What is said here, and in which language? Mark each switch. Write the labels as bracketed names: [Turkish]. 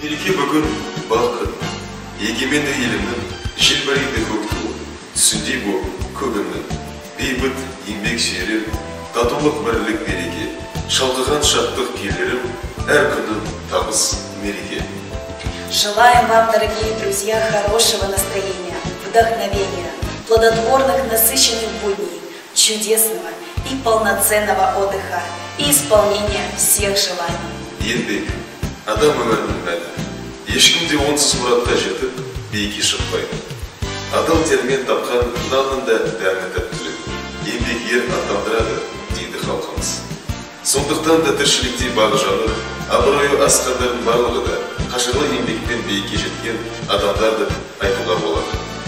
[Kazakh] Бүгін балқын, егеменді елімнің, желбірейді көк туы, түсіндей боп көгімнің, бейбіт еңбек шерім, татулық бірлік береке, шалқыған шаттық келерім, әр күнім табыс мереке. [Russian] Желаем вам, дорогие друзья, хорошего настроения, вдохновения, плодотворных, насыщенных будней, чудесного и полноценного отдыха и исполнения всех желаний. [Kazakh] Еңбек, адам өмірінің мәні. Ешкім де онсыз мұратқа жетіп, биікке шықпайды. Адал термен тапқан нанның да дәмі тәттілік. Еңбек ер атандырады, дейді халқымыз. Сондықтан да тіршілікте бағы жаныр, абыройы асқандардың барлығы да қашырлы еңбекпен биікке жеткен адамдар деп айтуға болады.